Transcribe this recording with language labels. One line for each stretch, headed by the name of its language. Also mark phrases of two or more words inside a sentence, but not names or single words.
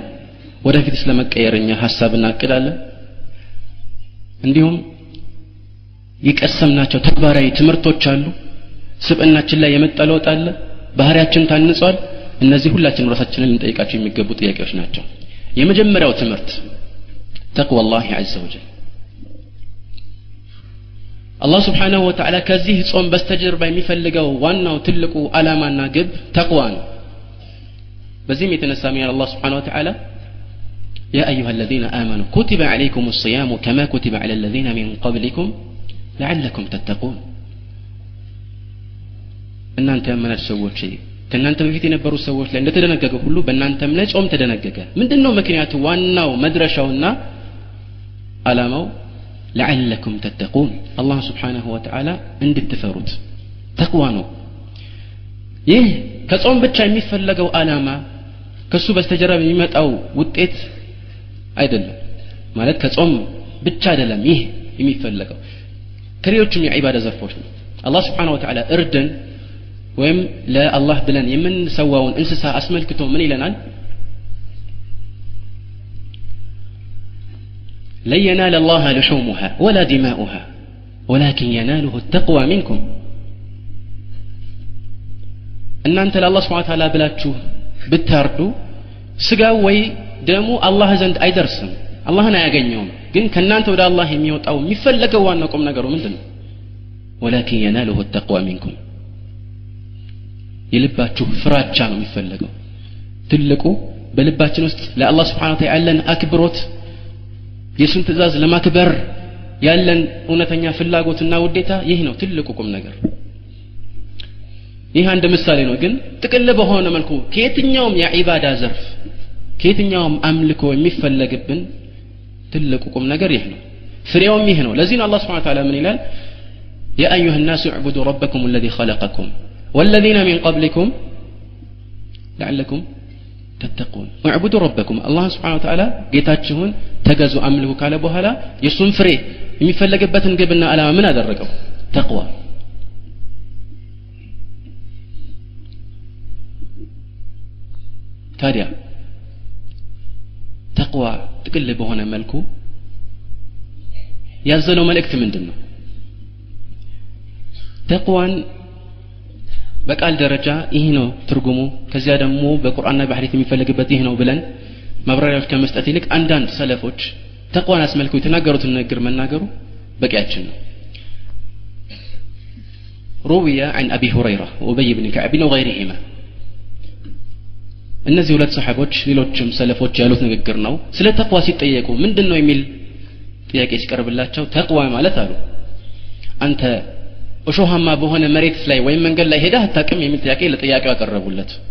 Amharic: ወደፊት ስለመቀየርኛ ሐሳብና አቅዳለን። እንዲሁም የቀሰምናቸው ተግባራዊ ትምህርቶች አሉ። ስብዕናችን ላይ የመጣ ለውጥ አለ። ባህሪያችን ታንጿል። እነዚህ ሁላችንም ራሳችንን ልንጠይቃቸው የሚገቡ ጥያቄዎች ናቸው። የመጀመሪያው ትምህርት ተቅዋ አላህ
Arabic: عز وجل አላህ سبحانه وتعالى
Amharic: ከዚህ ጾም በስተጀርባ የሚፈልገው ዋናው ትልቁ ዓላማና ግብ ተቅዋ ነው በዚህም የተነሳ አላህ
Arabic: سبحانه وتعالى يا أيها الذين آمنوا كتب عليكم الصيام كما كتب على الذين من قبلكم لعلكم تتقون
Amharic: እናንተ ያመናችሁ ሰዎች ከእናንተ በፊት የነበሩ ሰዎች ላይ እንደተደነገገ ሁሉ በእናንተም ላይ ጾም ተደነገገ ምንድነው ምክንያቱ ዋናው መድረሻውና ዓላማው
Arabic: لعلكم تتقون الله سبحانه وتعالى
Amharic: እንድትፈሩት ተቅዋ ነው ይህ ከጾም ብቻ የሚፈልገው ዓላማ ከሱ በስተጀርባ የሚመጣው ውጤት አይደለም ማለት ከጾም ብቻ አይደለም ይህ የሚፈልገው ከሌሎችም የዒባዳ ዘርፎች ነው አላህ
Arabic: سبحانه وتعالى
Amharic: እርድን ወይም ለአላህ ብለን የምንሰዋውን እንስሳ አስመልክቶ ምን ይለናል
Arabic: لن ينال الله لحومها ولا دماؤها ولكن يناله التقوى منكم
Amharic: እናንተ ለአላህ
Arabic: سبحانه وتعالى
Amharic: ብላችሁ ብታርዱ ስጋው ወይ ደሙ አላህ ዘንድ አይደርስም አላህን አያገኘውም ግን ከናንተ ወደ አላህ የሚወጣው የሚፈልገው ዋናው ቁም ነገሩ ምንድነው
Arabic: ولكن يناله التقوى منكم
Amharic: የልባችሁ ፍራቻ ነው የሚፈልገው ትልቁ በልባችን ውስጥ ለአላህ
Arabic: سبحانه وتعالى
Amharic: ያለን አክብሮት የሱን ትእዛዝ ለማክበር ያለን እውነተኛ ፍላጎትና ውዴታ ይህ ነው ትልቁ ቁም ነገር ይህ አንድ ምሳሌ ነው ግን ጥቅል በሆነ መልኩ ከየትኛውም የዒባዳ ዘርፍ ከየትኛውም አምልኮ የሚፈልግብን ትልቁ ቁም ነገር ይህ ነው ፍሬውም ይህ ነው ለዚህ ነው አላህ
Arabic: سبحانه وتعالى
Amharic: ምን ይላል
Arabic: يا أيها الناس اعبدوا ربكم الذي خلقكم والذين من قبلكم لعلكم تتقون اعبدوا ربكم الله سبحانه وتعالى
Amharic: ጌታችሁን ተገዙ አምልኩ ካለ በኋላ የሱን ፍሬ የሚፈልግበትን ግብና ዓላማ ምን አደረገው ተቅዋ ታዲያ ተቅዋ ጥቅል በሆነ መልኩ ያዘለው መልእክት ምንድነው ተቅዋን በቃል ደረጃ ይሄ ነው ትርጉሙ ከዚያ ደግሞ በቁርአንና በሐዲስ የሚፈልግበት ይሄ ነው ብለን ማብራሪያዎች ከመስጠት ይልቅ አንዳንድ ሰለፎች ተቅዋን አስመልክቶ የተናገሩትን ነገር መናገሩ በቂያችን ነው
Arabic: روي عن أبي هريرة وأبي بن كعب وغيرهما
Amharic: እነዚህ ሁለት ሰሃቦች ሌሎችም ሰለፎች ያሉት ንግግር ነው ስለ ተቅዋ ሲጠየቁ ምንድነው የሚል ጥያቄ ሲቀርብላቸው ተቅዋ ማለት አሉ አንተ እሾሃማ በሆነ መሬት ላይ ወይም መንገድ ላይ ሄደህ አታውቅም የሚል ጥያቄ ለጥያቄው አቀረቡለት